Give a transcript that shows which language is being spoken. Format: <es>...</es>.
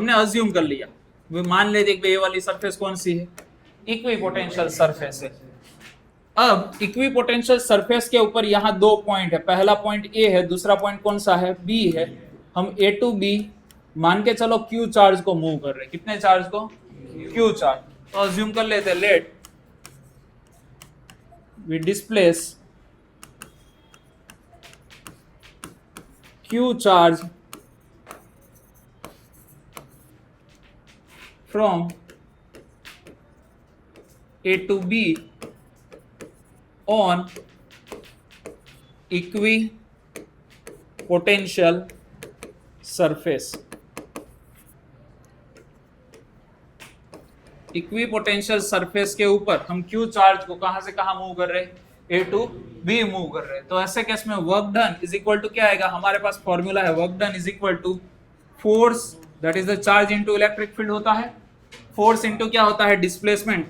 <hi>हमने अज्यूम कर लिया, वे मान लेते कि ये वाली सरफेस कौन सी है, इक्विपोटेंशियल सरफेस है। अब इक्विपोटेंशियल सरफेस के ऊपर यहाँ दो पॉइंट है, पहला पॉइंट ए है, दूसरा पॉइंट कौन सा है, बी है। हम ए टू बी मान के चलो क्यू चार्ज को मूव कर रहे हैं, कितने चार्ज को, क्यू चार्ज। तो अज्यूम कर लेते हैं,</hi> <en>Let we displace q charge from A to B on equipotential surface।</en> <hi>Equipotential surface के ऊपर हम क्यू चार्ज को कहां से कहां मूव कर रहे हैं, ए टू बी मूव कर रहे हैं। तो ऐसे केस में work done is equal to क्या आएगा, हमारे पास फॉर्मूला है, work done is equal to force that is the charge into electric field होता है, फोर्स इनटू क्या होता है, डिस्प्लेसमेंट।</hi>